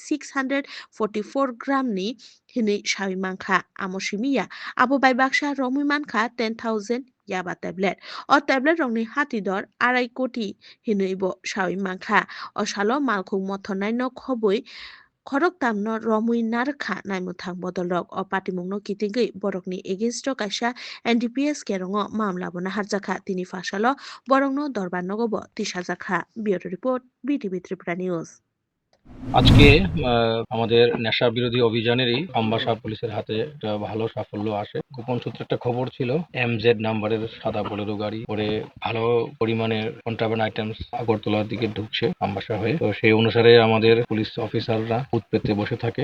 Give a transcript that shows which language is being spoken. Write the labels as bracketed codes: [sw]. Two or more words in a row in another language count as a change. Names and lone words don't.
[trp] 644 gram ni hini shawi mankha amosimiya abo bai baksa romui mankha 10,000 yaba tablet o tablet rongni hati dor 2.5 koti hinuibo shawi mankha o salo malkhung mothonai no khoboi khorok tamno romui narkha naimthang bodolrok o patimungno kitingui borokni against kaisa NDPS kerongo mamla bona harjakha tini fasalo borokno dorban nogobo tisajakha [en] bureau report [trp] BTV Tripura News [bn] আজকে আমাদের নেশা বিরোধী অভিযানেরই আমবাসা পুলিশের হাতে একটা ভালো সাফল্য আসে। গোপন সূত্রে একটা খবর ছিল MZ নাম্বারের সাদা বোলেরো গাড়ি করে ভালো পরিমাণের [en] contraband items [bn] আগরতলার দিকে ঢুকছে আমবাসা হয়ে। তো সেই অনুসারে আমাদের পুলিশ অফিসাররা খুঁত পেতে বসে থাকে।